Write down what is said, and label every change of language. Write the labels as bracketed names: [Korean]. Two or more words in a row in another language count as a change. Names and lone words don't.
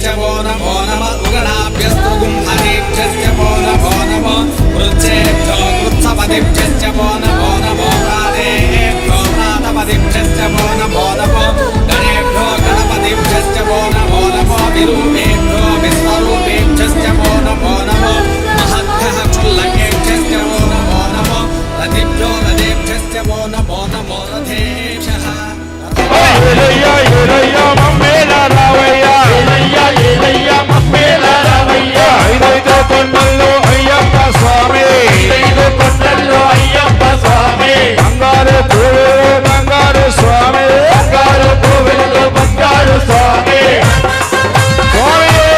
[Sanskrit] वो नमो नमः उगणाभ्यस्तु गुम्हरेभ्यश्च वो नमो नमो वृक्षेभ्यो वृत्सपतिभ्यश्च वो नमो नमो प्राणेभ्यो प्राणपतिभ्यश्च वो नमो नमो गणेभ्यो गणपतिभ्यश्च वो नमो नमो विरूपेभ्यो विश्वरूपेभ्यश्च वो नमो नमो महद्भ्यः क्षुल्लकेभ्यश्च वो नमो नमो रथिभ्यो रथेभ्यश्च वो नमो नमो रथेभ्यः [Telugu] ఏలయ్యా ఏలయ్యా మమ్మేలా రావయ్యా ఏలయ్యా ఏలయ్యా మమ్మేలా రావయ్యా ఐదైదు కొండల్లో అయ్యప్ప స్వామి ఐదైదు కొండల్లో అయ్యప్ప స్వామి బంగారు పువ్వులు బంగారు స్వామి బంగారు పువ్వులు బంగారు స్వామి స్వామి